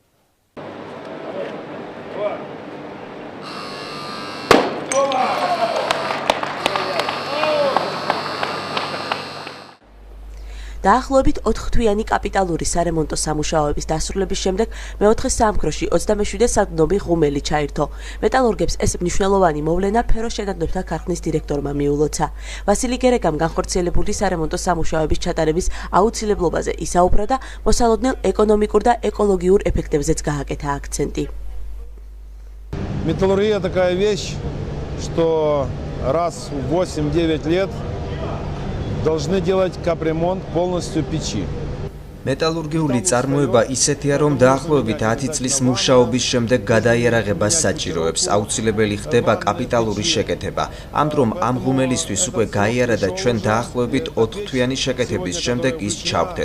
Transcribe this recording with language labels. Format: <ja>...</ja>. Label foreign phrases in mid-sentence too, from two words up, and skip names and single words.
<ka>დაახლოებით 4 თვიანი კაპიტალური სარემონტო სამუშაოების დასრულების შემდეგ მეოთხე საამქროში 27 სადგომი ღუმელი ჩაირთო. მეტალურგებს ეს მნიშვნელოვანი მოვლენა სფეროშენადნობთა ქარხნის დირექტორმა მიულოცა. ვასილი გერეგამ განხორციელებული სარემონტო სამუშაოების ჩატარების აუცილებლობაზე ისაუბრა და მოსალოდნელ ეკონომიკურ და ეკოლოგიურ ეფექტებზეც გააკეთა აქცენტი.</ka> <ru>Металлургия такая вещь, что раз в 8-9 лет должны делать капремонт полностью печи.</ru> <ka>მეტალურგიული წარმოება ისეთია, რომ დაახლოებით 10 წლის მუშაობის შემდეგ გადაიარაღებას საჭიროებს. აუცილებელი ხდება კაპიტალური შეკეთება. ამ დრომ ამ ღუმელისთვის უკვე გაიარა და ჩვენ დაახლოებით 4 თვიანი შეკეთების შემდეგ ის ჩავთეთ.</ka>